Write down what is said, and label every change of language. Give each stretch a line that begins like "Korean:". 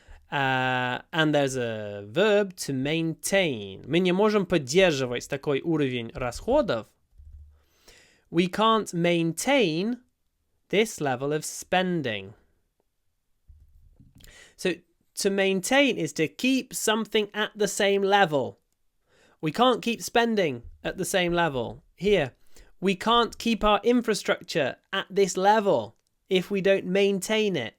English: And there's a verb to maintain.
Russian: Мы не можем поддерживать такой уровень расходов.
English: We can't maintain this level of spending. So to maintain is to keep something at the same level. We can't keep spending at the same level. Here, we can't keep our infrastructure at this level if we don't maintain it.